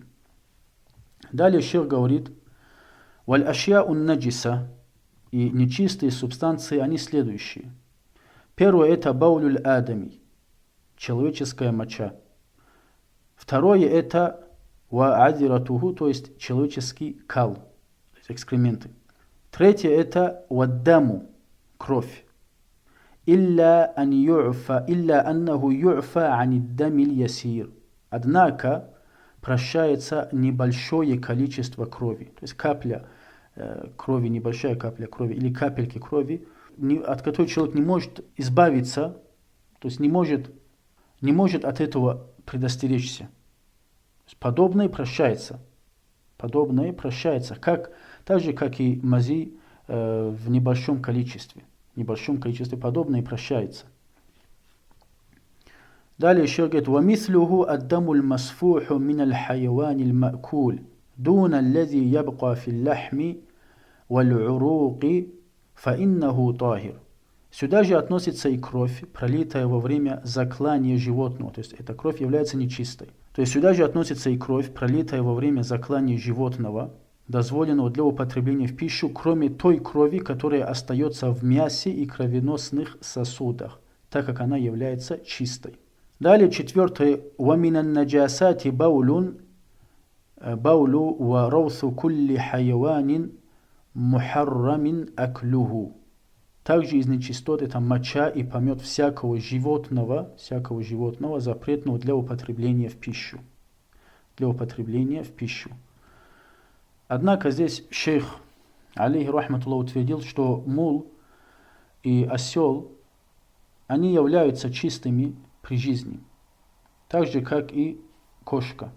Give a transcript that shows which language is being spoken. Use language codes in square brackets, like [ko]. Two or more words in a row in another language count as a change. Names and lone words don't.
[ru] Далее шейх говорит: [ar] «والأشياء النجسة», [ru] и нечистые субстанции, они следующие. Первое — это [ar] بول الآدمي, [ru] человеческая моча. Второе — это [ar] وعذرته, [ru] то есть человеческий кал, то есть экскременты. Третье — это ваддаму, кровь. [ar] إلا أنه يعفى عن الدم اليسير. [ru] Однако прощается небольшое количество крови, то есть капля крови, небольшая капля крови или капельки крови, от которой человек не может избавиться, то есть не может от этого предостеречься. Подобное прощается, так же, как и мази в небольшом количестве. Подобное прощается. Далее еще говорит: [ar] وَمِثْلُهُ الدَّمُ الْمَسْفُوحُ مِنَ الْحَيَوَانِ الْمَأْكُولِ دُونَ الَّذِي يَبْقَى فِي اللَّحْمِ وَالْعُرُوقِ فَإِنَّهُ طَاهِرٌ. [ru] Сюда же относится и кровь, пролитая во время заклания животного, то есть эта кровь является нечистой. То есть сюда же относится и кровь, пролитая во время заклания животного, дозволенного для употребления в пищу, кроме той крови, которая остается в мясе и кровеносных сосудах, так как она является чистой. Далее четвертое: [ar] «ومن النجاسة بول وروث كل حيوان محرم أكله». [ru] Также из нечистот это моча и помет всякого животного, запретного для употребления в пищу. Однако здесь шейх [ar] عليه رحمة الله [ru] утвердил, что мул и осел, они являются чистыми при жизни, так же, как и кошка.